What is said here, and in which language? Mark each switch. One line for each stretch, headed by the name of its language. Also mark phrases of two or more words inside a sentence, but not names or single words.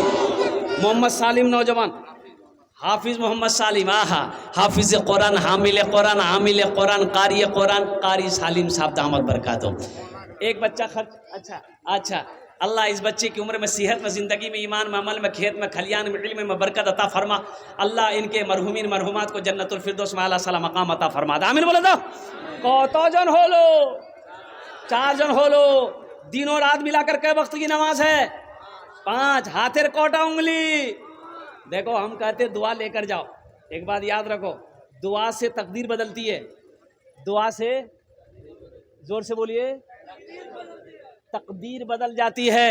Urdu: محمد سالم نوجوان, حافظ محمد سالم, حافظ قرآن, حامل قرآن, عامل قرآن, قاری قرآن, قاری سالم صاحب دامت برکاتہ. ایک بچہ خرچ. اچھا اللہ اس بچے کی عمر میں, صحت میں, زندگی میں, ایمان میں, عمل میں, کھیت میں, کھلیان میں, علم میں برکت عطا فرما. اللہ ان کے مرحومین مرحومات کو جنت الفردوس میں اعلیٰ صلی مقام عطا فرما دے. آمین بولے تو.
Bangla: কত জন হলো? 4 জন হলো.
Urdu: دن اور رات ملا کر کے وقت کی نماز ہے 5. ہاتھر کوٹا انگلی. دیکھو ہم کہتے دعا لے کر جاؤ. ایک بات یاد رکھو, دعا سے تقدیر بدلتی ہے. دعا سے, زور سے بولیے, تقدیر بدل جاتی ہے.